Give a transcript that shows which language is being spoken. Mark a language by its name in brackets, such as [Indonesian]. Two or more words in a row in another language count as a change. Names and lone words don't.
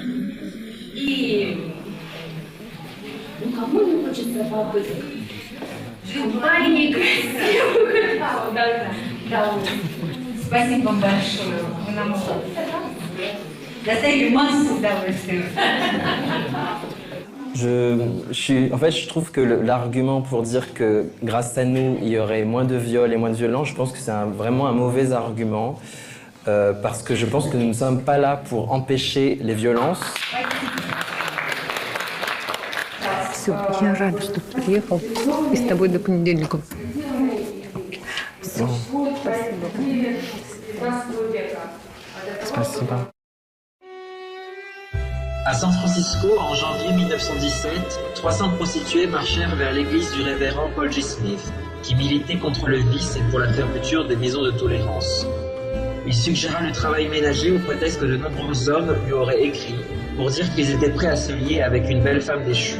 [Russian] И кому не хочется побыть компанией красивых? Да. Спасибо вам большое. Вы нам доставили массу удовольствия. [French] En fait, je trouve que l'argument pour dire que grâce à nous, il y aurait moins de viols et moins de violences, je pense que c'est vraiment un mauvais argument. Parce que je pense que nous ne sommes pas là pour empêcher les violences. [Russian] Все, я рада, что ты приехал. И с тобой до понедельника. Все, Спасибо. [French] À San Francisco, en janvier 1917, 300 prostituées marchèrent vers l'église du révérend Paul G. Smith, qui militait contre le vice et pour la fermeture des maisons de tolérance. Il suggéra le travail ménager au prétexte que de nombreux hommes lui auraient écrit pour dire qu'ils étaient prêts à se lier avec une belle femme déchue.